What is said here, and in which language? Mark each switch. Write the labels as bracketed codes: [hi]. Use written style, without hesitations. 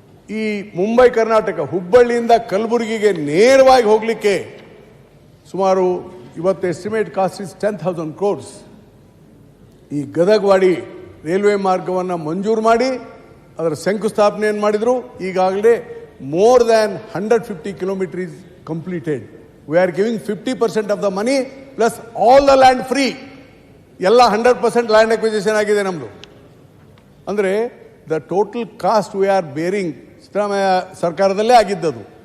[kn] ಈ ಮುಂಬೈ ಕರ್ನಾಟಕ ಹುಬ್ಬಳ್ಳಿಯಿಂದ ಕಲಬುರಗಿಗೆ ನೇರವಾಗಿ ಹೋಗಲಿಕ್ಕೆ ಸುಮಾರು ಇವತ್ತು [en] Estimate cost is 10,000 crores. [kn] ಈ ಗದಗವಾಡಿ ರೈಲ್ವೆ ಮಾರ್ಗವನ್ನು ಮಂಜೂರು ಮಾಡಿ ಅದರ ಶಂಕುಸ್ಥಾಪನೆಯನ್ನು ಮಾಡಿದರು. [en] ಈಗಾಗಲೇ more than 150 kilometers is completed. We are giving 50% of the money plus all the land free. [kn] ಎಲ್ಲ 100% ಲ್ಯಾಂಡ್ ಅಕ್ವಿಸಿಷನ್ ಆಗಿದೆ ನಮ್ಮದು. ಅಂದರೆ [en] the total cost we are bearing [kn] Siddaramaiah ಸರ್ಕಾರದಲ್ಲೇ ಆಗಿದ್ದದು.